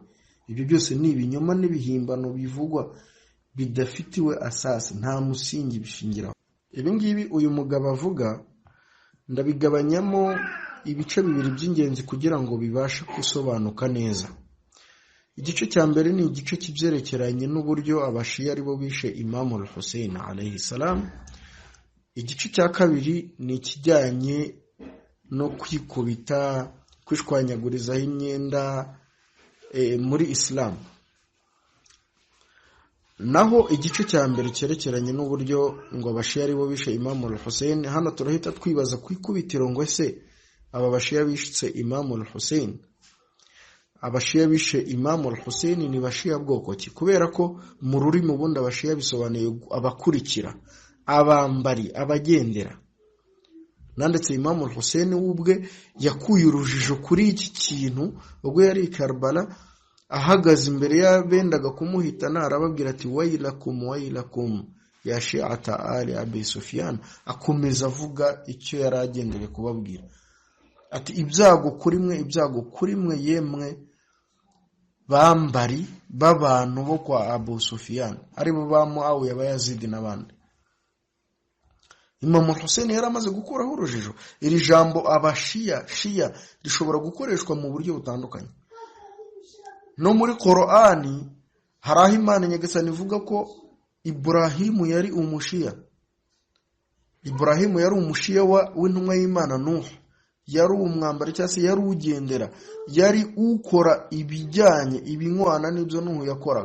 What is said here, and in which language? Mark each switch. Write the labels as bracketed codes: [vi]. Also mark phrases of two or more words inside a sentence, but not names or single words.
[rw] Ibyo byose ni ibinyoma n'ibihimbano bivugwa bidafitiwe asasi, nta musingi bishingiraho. Ibi ngibi uyu mugabo avuga ndabigabanyamo ibice bibiri by'ingenzi kugira ngo bibashe gusobanuka neza. Igice cya mbere ni igice kibyerekeranye n'uburyo abashiya aribo bishe Imam al-Hussein [ar] عليه السلام. [rw] Igice cya kabiri ni ikijyanye no kwikubita, kwishwanyagurizaho imyenda muri Islam. Naho igice cya mbere cyerekeranye n'uburyo ngo abashiya aribo bishe Imam al-Hussein, hano turahita twibaza kwikubitiro ngo ese aba bashiya bishe Imam al-Hussein, abashiya bishe Imam al-Hussein ni bashiya bwoko ki? Kubera ko mu rurimi ubundi abashiya bisobanuye abakurikira, abambari, abagendera. Nanditse Imam al-Hussein ubwe yakuye urujijo kuri iki kintu ubwo yari i Karbala ahagaze imbere y'abendaga kumuhitana, arababwira ati [ar] ويلكم يا شيعة آل أبي سفيان. [rw] Akomeza avuga icyo yari agendeye kubabwira ati ibyago kuri mwe yemwe bambari b'abantu bo kwa Abu Sufyan, aribo ba Muawiya, ba Yazid n'abandi. Imam al-Hussein yari amaze gukuraho urujijo. Iri jambo abashiya rishobora gukoreshwa mu buryo butandukanye. No muri Qur'ani hari aho Imana nyagasani ivuga ko Ibrahimu yari umushiya. Ibrahimu yari umushiya w'intumwa y'Imana Nuh, yari umwambari cyangwa se yari ugendera, yari ukora ibijyanye ibinywana n'ibyo Nuh yakoraga.